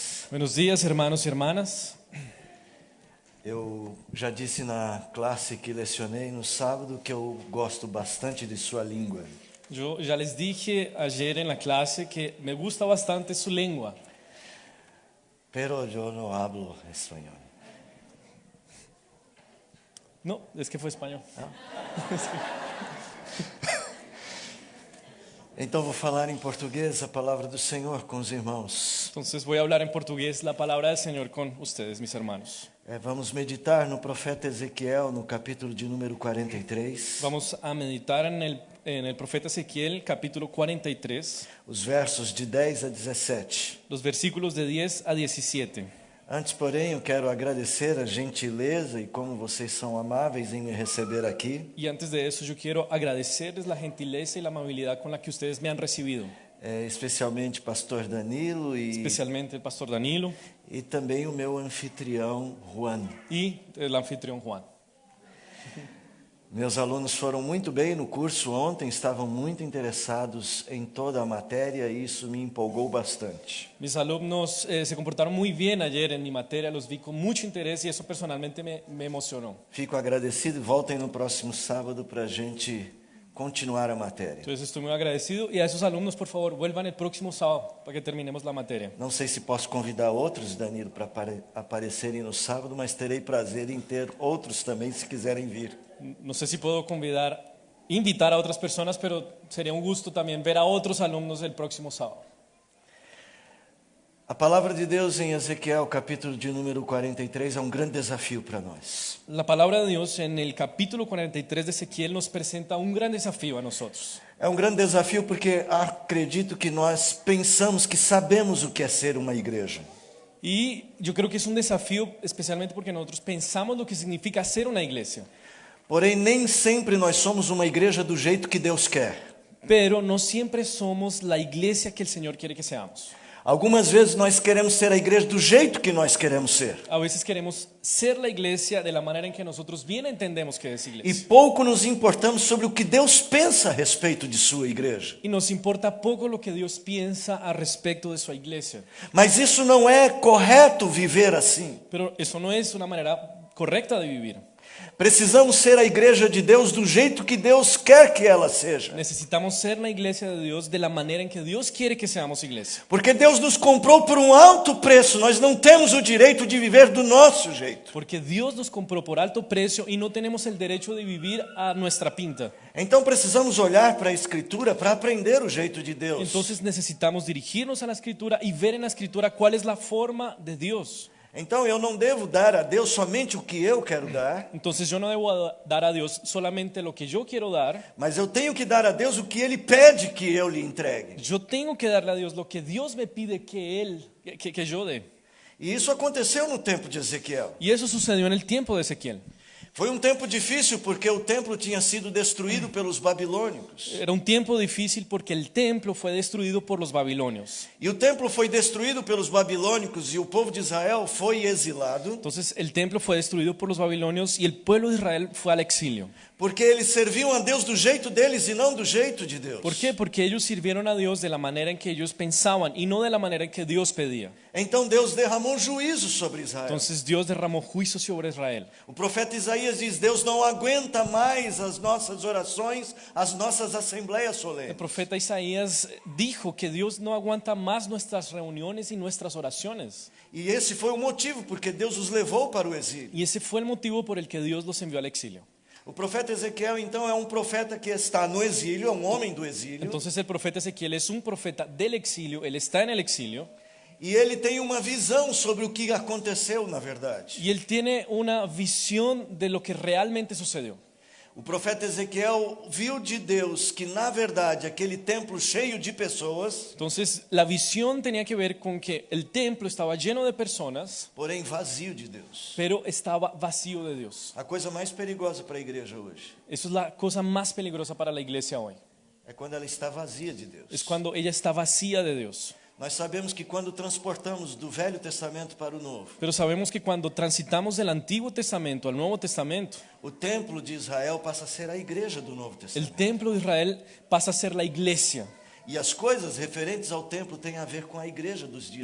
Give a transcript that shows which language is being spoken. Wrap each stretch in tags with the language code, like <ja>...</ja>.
<es>Buenos días, hermanos y hermanas.</es> <pt>Eu já disse na classe que lecionei no sábado que eu gosto bastante de sua língua.</pt> <es>Yo ya les dije ayer en la clase que me gusta bastante su lengua, Pero yo no hablo espanhol. No, es que fue español.</es> <pt>Então vou falar em português a palavra do Senhor com os irmãos.</pt> <es>Entonces voy a hablar en portugués la palabra del Señor con ustedes, mis hermanos.</es> <pt>Vamos meditar no profeta Ezequiel, no capítulo de número 43,</pt> <es>Vamos a meditar en el profeta Ezequiel, capítulo 43,</es> <pt>os versos de 10 a 17.</pt> <es>los versículos de 10 a 17.</es> <pt>Antes, porém, eu quero agradecer a gentileza e como vocês são amáveis em me receber aqui.</pt> <es>Y antes de eso yo quiero agradecerles la gentileza y la amabilidad con la que ustedes me han recibido,</es> <pt>Especialmente pastor Danilo</pt> <es>especialmente el pastor Danilo</es> <pt>e também o meu anfitrião Juan.</pt> <es>y el anfitrión Juan.</es> <pt>Meus alunos foram muito bem no curso ontem, estavam muito interessados em toda a matéria e isso me empolgou bastante.</pt> <es>Mis alumnos se comportaron muy bien ayer en mi materia, los vi con mucho interés y eso personalmente me emocionó.</es> <pt>Fico agradecido e voltem no próximo sábado para a gente continuar a matéria.</pt> <es>Entonces estoy muy agradecido y a esos alumnos por favor vuelvan el próximo sábado para que terminemos la materia.</es> <pt>Não sei se posso convidar outros, Danilo, para aparecerem no sábado, mas terei prazer em ter outros também se quiserem vir.</pt> <es>No sé si puedo invitar a otras personas, pero sería un gusto también ver a otros alumnos el próximo sábado.</es> <pt>A palavra de Deus em Ezequiel, capítulo de número 43, é um grande desafio para nós.</pt> <es>La palabra de Dios en el capítulo 43 de Ezequiel nos presenta un gran desafío a nosotros.</es> <pt>É um grande desafio porque acredito que nós pensamos que sabemos o que é ser uma igreja.</pt> <es>Y yo creo que es un desafío especialmente porque nosotros pensamos lo que significa ser una iglesia.</es> <pt>Porém, nem sempre nós somos uma igreja do jeito que Deus quer.</pt> <es>Pero no siempre somos la iglesia que el Señor quiere que seamos.</es> <pt>Algumas vezes nós queremos ser a igreja do jeito que nós queremos ser.</pt> <es>A veces queremos ser la iglesia de la manera en que nosotros bien entendemos que es</es> <pt>E</pt> <es>iglesia.</es> <pt>pouco nos importamos sobre o que Deus pensa a respeito de sua igreja.</pt> <es>Y nos importa poco lo que Dios piensa al respecto de su iglesia.</es> <pt>Mas isso não é correto viver assim.</pt> <es>Pero eso no es una manera correcta de vivir.</es> <pt>Precisamos ser a igreja de Deus do jeito que Deus quer que ela seja.</pt> <es>Necesitamos ser la iglesia de Dios de la manera en que Dios quiere que seamos iglesia.</es> <pt>Porque Deus nos comprou por um alto preço. Nós não temos o direito de viver do nosso jeito.</pt> <es>Porque Dios nos compró por alto precio y no tenemos el derecho de vivir a nuestra pinta.</es> <pt>Então precisamos olhar para a Escritura para aprender o jeito de Deus.</pt> <es>Entonces necesitamos dirigirnos a la Escritura y ver en la Escritura cuál es la forma de Dios.</es> <pt>Então eu não devo dar a Deus somente o que eu quero dar,</pt> <es>Entonces yo no debo dar a Dios solamente lo que yo quiero dar.</es> <pt>mas eu tenho que dar a Deus o que Ele pede que eu lhe entregue.</pt> <es>Yo tengo que darle a Dios lo que Dios me pide que yo dé.</es> <pt>E isso aconteceu no tempo de Ezequiel.</pt> <es>Y eso sucedió en el tiempo de Ezequiel.</es> <pt>Foi um tempo difícil porque o templo tinha sido destruído pelos babilônicos.</pt> <es>Era un tiempo difícil porque el templo fue destruido por los babilonios.</es> <pt>E o templo foi destruído pelos babilônicos e o povo de Israel foi exilado,</pt> <es>Entonces el templo fue destruido por los babilonios y el pueblo de Israel fue al exilio.</es> <pt>porque eles serviam a Deus do jeito deles e não do jeito de Deus.</pt> <es>¿Por qué? Porque ellos sirvieron a Dios de la manera en que ellos pensaban y no de la manera en que Dios pedía.</es> <pt>Então Deus derramou um juízo sobre Israel.</pt> <es>Entonces Dios derramó juicio sobre Israel.</es> <pt>O profeta Isaías diz: Deus não aguenta mais as nossas orações, as nossas assembleias</pt> <es>El</es> <pt>solenes.</pt> <es>profeta Isaías dijo que Dios no aguanta más nuestras reuniones y nuestras oraciones.</es> <pt>E esse foi o motivo porque Deus os levou para o exílio.</pt> <es>Y ese fue el motivo por el que Dios los envió al exilio.</es> <pt>O profeta Ezequiel, então, é um profeta que está no exílio, é um homem do exílio.</pt> <es>Entonces el profeta Ezequiel es un profeta del exilio, él está en el exilio</es> <pt>E ele tem uma visão sobre o que aconteceu na verdade.</pt> <es>y él tiene una visión de lo que realmente sucedió.</es> <pt>O profeta Ezequiel viu de Deus que, na verdade, aquele templo cheio de pessoas,</pt> <es>Entonces la visión tenía que ver con que el templo estaba lleno de personas,</es> <pt>porém vazio de Deus.</pt> <es>pero estaba vacío de Dios.</es> <pt>A coisa mais perigosa para a igreja hoje</pt> <es>Eso es la cosa más peligrosa para la iglesia hoy.</es> <pt>é quando ela está vazia de Deus.</pt> <es>Es cuando ella está vacía de Dios.</es> <pt>Nós sabemos que quando transportamos do Velho Testamento para o Novo,</pt> <es>Pero sabemos que cuando transitamos del Antiguo Testamento al Nuevo Testamento,</es> <pt>o templo de Israel passa a ser a igreja do Novo</pt> <es>el</es> <pt>Testamento.</pt> <es>templo de Israel pasa a ser la iglesia.</es> <pt>E as coisas referentes ao templo têm a ver com a igreja dos dias</pt>